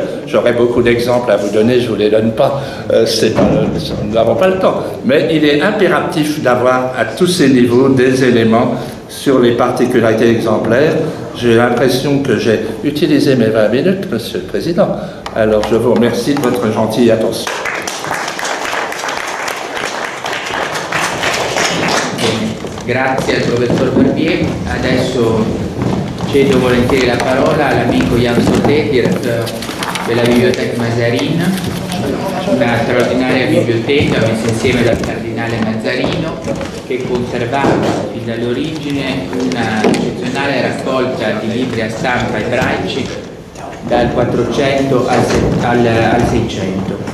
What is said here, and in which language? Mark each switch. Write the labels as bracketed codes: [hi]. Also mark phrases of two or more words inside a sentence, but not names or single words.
[fr] J'aurais beaucoup d'exemples à vous donner, je ne vous les donne pas. Nous n'avons pas le temps. Mais il est impératif d'avoir à tous ces niveaux des éléments sur les particularités exemplaires. J'ai l'impression que j'ai utilisé mes 20 minutes, Monsieur le Président. Alors je vous remercie de votre gentille attention. [it] Grazie al professor Barbier. Adesso cedo volentieri la parola all'amico Jan Sauté, direttore della Biblioteca Mazarin, una straordinaria biblioteca messa insieme dal cardinale Mazzarino, che conservava fin dall'origine una eccezionale raccolta di libri a stampa ebraici dal 400 al 600.